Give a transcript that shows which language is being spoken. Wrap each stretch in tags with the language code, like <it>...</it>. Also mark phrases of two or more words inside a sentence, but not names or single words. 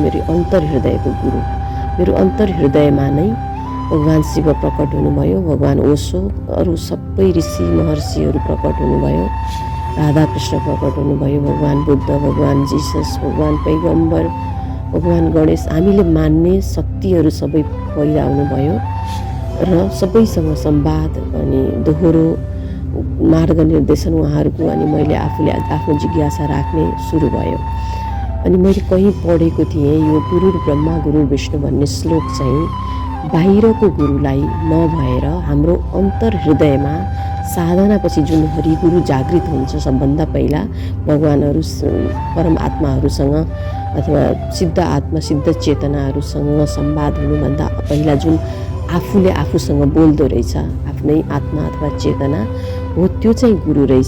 <ne>मेरो अन्तर हृदयको गुरु, मेरो अन्तर हृदयमा नै भगवान शिव प्रकट हुनुभयो, भगवान ओशो, अरू सबै ऋषि महर्षिहरू प्रकट हुनुभयो, राधाकृष्ण प्रकट हुनुभयो, भगवान बुद्ध, भगवान जिसस, भगवान पैगम्बर, भगवान गणेश, हामीले मान्ने शक्तिहरू सबै पैदा हुनुभयो र सबैसँग संवाद अनि दोहोरो मार्ग निर्देशन उहाँहरूको। अनि मैले आफूले आफ्नो जिज्ञासा राख्ने सुरु भयो। अनि मैले कहीँ पढेको थिएँ, यो</ne> <sa>गुरुर् ब्रह्मा गुरुर् विष्णु</sa> <ne>भन्ने श्लोक चाहिँ बाहिरको गुरुलाई नभएर हाम्रो अन्तर हृदयमा साधनापछि जुन हरिगुरु जागृत हुन्छ सबभन्दा पहिला भगवानहरू परमात्माहरूसँग अथवा सिद्ध आत्मा सिद्ध चेतनाहरूसँग संवाद हुनुभन्दा पहिला जुन आफूले आफूसँग बोल्दो रहेछ, आफ्नै आत्मा अथवा चेतना हो, त्यो चाहिँ गुरु रहेछ।</ne>